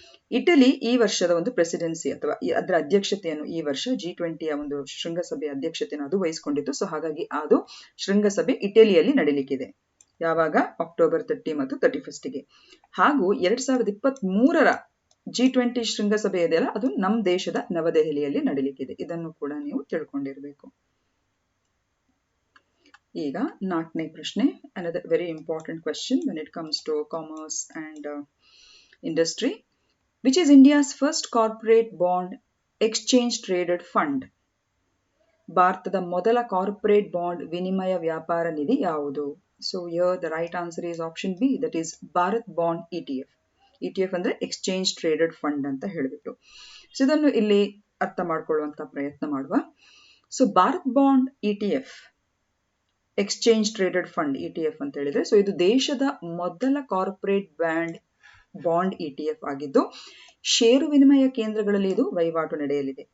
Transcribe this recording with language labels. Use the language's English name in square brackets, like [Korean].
[Kannada] Italy ಈ ವರ್ಷದ ಒಂದು ಪ್ರೆಸಿಡೆನ್ಸಿ ಅಥವಾ ಅದರ ಅಧ್ಯಕ್ಷತೆಯನ್ನು ಈ ವರ್ಷ G20ಯ ಒಂದು ಶೃಂಗಸಭೆಯ ಅಧ್ಯಕ್ಷತೆಯನ್ನು ಅದು ವಹಿಸಿಕೊಂಡಿತ್ತು. ಸೊ ಹಾಗಾಗಿ ಅದು ಶೃಂಗಸಭೆ ಇಟಲಿಯಲ್ಲಿ ನಡೀಲಿಕ್ಕಿದೆ. ಯಾವಾಗ? ಅಕ್ಟೋಬರ್ 30 ಮತ್ತು 31ಗೆ. ಹಾಗೂ 2023ರ G20 ಶೃಂಗಸಭೆ ಇದೆಯಲ್ಲ, ಅದು ನಮ್ಮ ದೇಶದ ನವದೆಹಲಿಯಲ್ಲಿ ನಡೀಲಿಕ್ಕಿದೆ. ಇದನ್ನು ಕೂಡ ನೀವು ತಿಳ್ಕೊಂಡಿರಬೇಕು. ಈಗ 4ನೇ ಪ್ರಶ್ನೆ, [English] another very important question when it comes to commerce and industry. Which is India's first corporate bond exchange traded fund? [Kannada] ಭಾರತದ ಮೊದಲ ಕಾರ್ಪೊರೇಟ್ ಬಾಂಡ್ ವಿನಿಮಯ ವ್ಯಾಪಾರ ನಿಧಿ ಯಾವುದು? [English] So here the right answer is option B, that is Bharat bond ETF. [Kannada] ETF ಅಂದ್ರೆ exchange traded fund ಅಂತ ಹೇಳಿಬಿಟ್ಟು. So ಇದನ್ನು ಇಲ್ಲಿ ಅರ್ಥ ಮಾಡ್ಕೊಳ್ಳುವಂತ ಪ್ರಯತ್ನ ಮಾಡುವ. So Bharat bond ETF, exchange traded fund ETF ಅಂತ ಹೇಳಿದ್ರೆ, ಸೊ ಇದು ದೇಶದ ಮೊದಲ ಕಾರ್ಪೊರೇಟ್ ಬಾಂಡ್ ETF ಆಗಿದ್ದು ಷೇರು ವಿನಿಮಯ ಕೇಂದ್ರಗಳಲ್ಲಿ ಇದು ವಹಿವಾಟು ನಡೆಯಲಿದೆ.